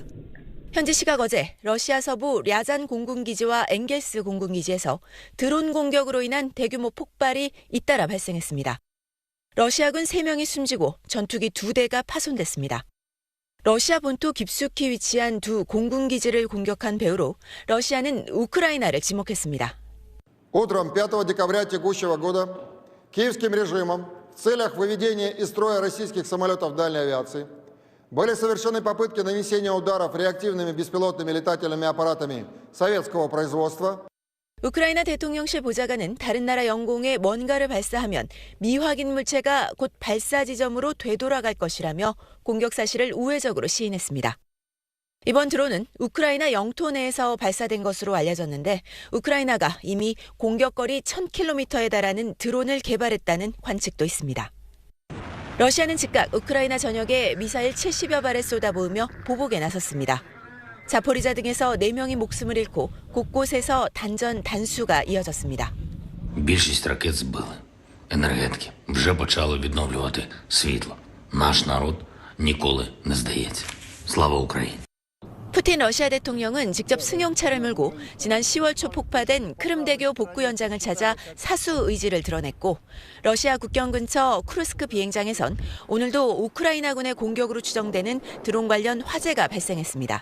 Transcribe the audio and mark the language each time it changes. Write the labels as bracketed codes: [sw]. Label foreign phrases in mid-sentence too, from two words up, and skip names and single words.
[ko] 현지 시각 어제 러시아 서부 랴잔 공군기지와 엥겔스 공군기지에서 드론 공격으로 인한 대규모 폭발이 잇따라 발생했습니다. 러시아군 3명이 숨지고 전투기 2대가 파손됐습니다. 러시아 본토 깊숙이 위치한 두 공군기지를 공격한 배후로 러시아는 우크라이나를 지목했습니다. [ru] Утром 5 декабря текущего года киевским режимом в целях выведения из строя российских самолетов дальней авиации были совершены попытки нанесения ударов реактивными беспилотными летательными аппаратами советского производства. [ko] 우크라이나 대통령실 보좌관은 다른 나라 영공에 뭔가를 발사하면 미확인 물체가 곧 발사 지점으로 되돌아갈 것이라며 공격 사실을 우회적으로 시인했습니다. 이번 드론은 우크라이나 영토 내에서 발사된 것으로 알려졌는데 우크라이나가 이미 공격거리 1000km에 달하는 드론을 개발했다는 관측도 있습니다. 러시아는 즉각 우크라이나 전역에 미사일 70여 발을 쏟아부으며 보복에 나섰습니다. 자포리자 등에서 4명이 목숨을 잃고 곳곳에서 단전 단수가 이어졌습니다. [uk] Більшість ракет збили. Енергетики вже почали відновлювати світло. Наш народ ніколи не здається. Слава Україні! [ko] 푸틴 러시아 대통령은 직접 승용차를 몰고 지난 10월 초 폭파된 크림대교 복구 현장을 찾아 사수 의지를 드러냈고 러시아 국경 근처 쿠르스크 비행장에선 오늘도 우크라이나군의 공격으로 추정되는 드론 관련 화재가 발생했습니다.